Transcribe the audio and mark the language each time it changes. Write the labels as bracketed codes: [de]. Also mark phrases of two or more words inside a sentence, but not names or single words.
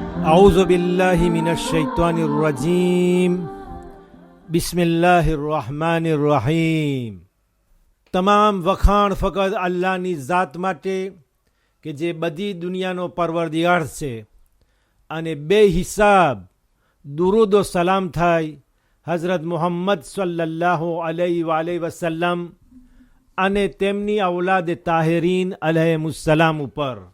[ar] أعوذ بالله من الشيطان الرجيم بسم الله الرحمن الرحيم. [gu] તમામ વખાણ ફક્ત અલ્લાહની ઝાત માટે કે જે બધી દુનિયાનો પરવરદિગાર છે, અને બે હિસાબ દુરૂદ ઓ સલામ થાય હઝરત મુહમ્મદ [ar] صلى الله عليه وسلم [gu] અને તેમની ઔલાદ [ar] طاهرين عليهم السلام [gu] ઉપર.